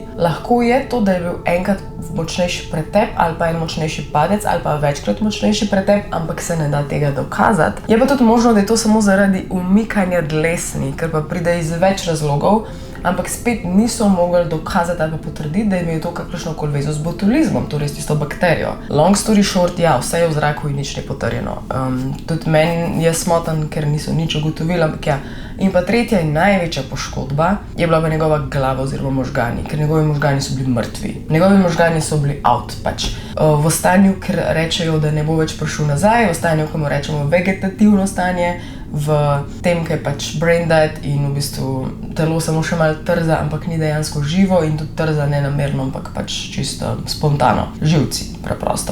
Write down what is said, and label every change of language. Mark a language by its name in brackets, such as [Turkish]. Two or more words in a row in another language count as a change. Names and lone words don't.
[Slovenian] Lahko je to, da je bil enkrat močnejši pretep ali pa en močnejši padec ali pa večkrat močnejši pretep, ampak se ne da tega dokazati. Je pa tudi možno, da je to samo zaradi umikanja dlesni, ker pa pride iz več razlogov, ampak spet niso mogli dokazati ali pa potrditi, da je imel to kakršnokoli vezo z botulizmom, torej s tisto bakterijo. [English] Long story short, [Slovenian] ja, vse je v zraku in nič ni potrjeno. Tudi meni je smotan, ker niso nič ugotovili, ampak ja. In pa tretja in največja poškodba je bila v njegova glava oziroma možgani, ker njegovi možgani so bili mrtvi. Njegovi možgani so bili out, pač v stanju, ker rečejo, da ne bo več prišel nazaj, v stanju, ko mu rečemo vegetativno stanje, v tem, ki je pač [English] brain dead [Slovenian] in v bistvu telo samo še malo trza, ampak ni dejansko živo in tudi trza nenamerno, ampak pač čisto spontano, živci, preprosto.